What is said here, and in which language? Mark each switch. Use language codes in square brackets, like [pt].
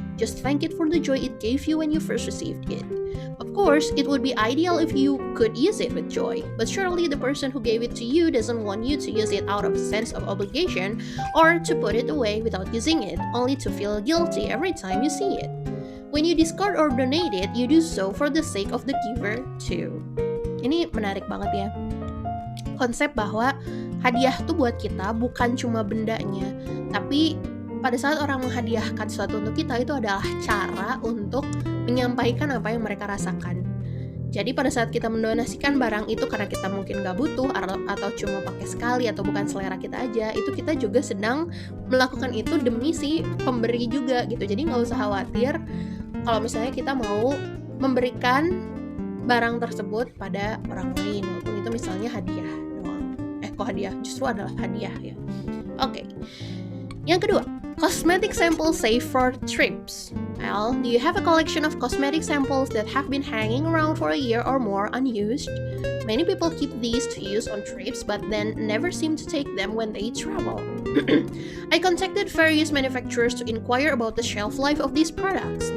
[en] Just thank it for the joy it gave you when you first received it. Of course, it would be ideal if you could use it with joy, but surely the person who gave it to you doesn't want you to use it out of a sense of obligation or to put it away without using it, only to feel guilty every time you see it. When you discard or donate it, you do so for the sake of the giver too. [id] Ini menarik banget ya. Konsep bahwa hadiah tuh buat kita bukan cuma bendanya, tapi pada saat orang menghadiahkan sesuatu untuk kita itu adalah cara untuk menyampaikan apa yang mereka rasakan. Jadi pada saat kita mendonasikan barang itu karena kita mungkin gak butuh atau cuma pakai sekali atau bukan selera kita aja, itu kita juga sedang melakukan itu demi si pemberi juga gitu. Jadi gak usah khawatir kalau misalnya kita mau memberikan barang tersebut pada orang lain, walaupun itu misalnya hadiah doang. Kok hadiah? Justru adalah hadiah ya. Oke. Yang kedua, [en] cosmetic samples saved for trips. Well, do you have a collection of cosmetic samples that have been hanging around for a year or more unused? Many people keep these to use on trips but then never seem to take them when they travel. I contacted various manufacturers to inquire about the shelf life of these products.